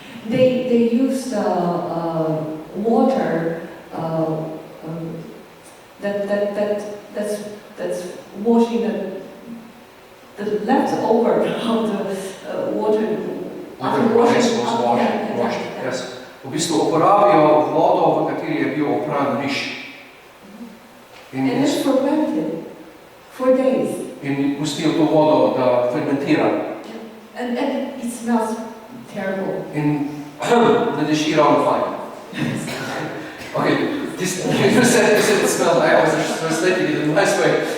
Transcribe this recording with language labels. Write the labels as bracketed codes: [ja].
[en] They used water that's washing the leftover of the water after washing. Washed. Yes. [sl] V bistvu uporabijo vodo, v kateri je bil opran riž. [en] And it's fermented for days. [sl] In pustijo to vodo, da fermentira. [en] And it smells terrible. [sl] In da diši ravno fajn. [en] Okay, you said it smells, I was translating it in a nice way.